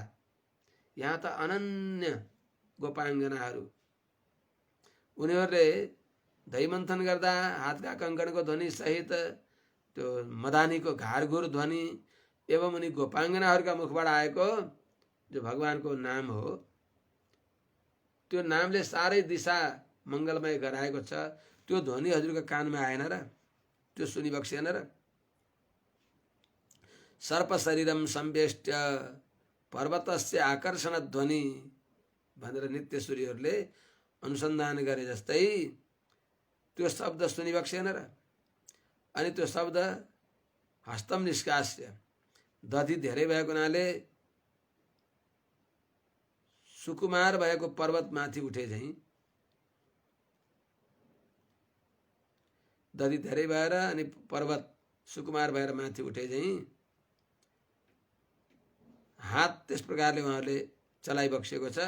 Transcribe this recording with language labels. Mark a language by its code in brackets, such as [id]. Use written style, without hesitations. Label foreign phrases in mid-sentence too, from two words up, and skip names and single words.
[ne] यहाँ त अनन्य गोपाङ्गनाहरू, उनीहरूले दही मन्थन गर्दा हातका कङ्कणको ध्वनि सहित त्यो मदानीको घारघुर ध्वनि एवं उनी गोपाङ्गनाहरूका मुखबाट आएको जो भगवानको नाम हो, त्यो नामले सारै दिशा मङ्गलमय गराएको छ। त्यो ध्वनि हजुरको कानमा आएन र? त्यो सुनिबक्सिएन र? [sa] सर्प शरीरम संवेष्ट्य पर्वतस्य आकर्षण ध्वनि [ne] भनेर नित्य सूर्यहरूले अनुसन्धान गरे जस्तै त्यो शब्द सुनिबक्सिएन र? अनि त्यो शब्द [sa] हस्तम निष्कास्य, [ne] दधि धेरै भएको हुनाले सुकुमार भएको पर्वत माथि उठे झैं, दधि धेरै भएर अनि पर्वत सुकुमार भएर माथि उठे झैं हात त्यस प्रकारले उहाँहरूले चलाइबक्सेको छ।